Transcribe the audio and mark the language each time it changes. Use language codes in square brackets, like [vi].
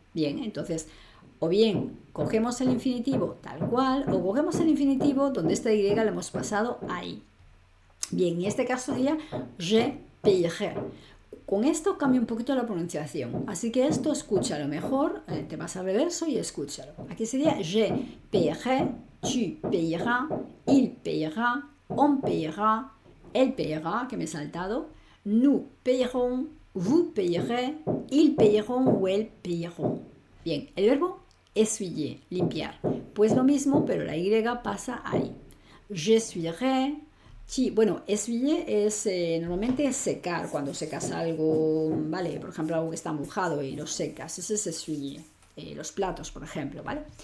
[es] Bien, entonces o bien cogemos el infinitivo tal cual o cogemos el infinitivo donde esta Y le hemos pasado ahí. Bien, en este caso sería [fr] je payerai. [es] Con esto cambia un poquito la pronunciación, así que esto escúchalo mejor, te vas al reverso y escúchalo. Aquí sería [fr] je payerai, tu payeras, il payera, on payera, elle payera, [es] que me he saltado, [fr] nous payerons, vous payerez, ils payeront ou elles payeront. [es] Bien, el verbo essuyer, limpiar. Pues lo mismo, pero la Y pasa ahí. J'essuierai. Bueno, essuyer es normalmente secar, cuando secas algo, ¿vale? Por ejemplo, algo que está mojado y lo secas. Ese es essuyer. Los platos, por ejemplo, ¿vale?